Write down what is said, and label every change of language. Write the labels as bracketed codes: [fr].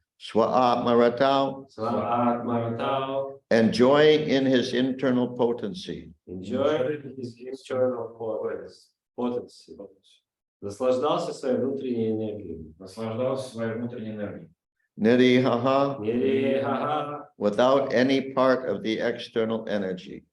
[en] Swaatmaratau, enjoying in his internal potency. Enjoy his internal potency. [ru] Наслаждался своей внутренней энергией. [sa] Nirihaha, Нирихаха. [en] without any part of the external energy.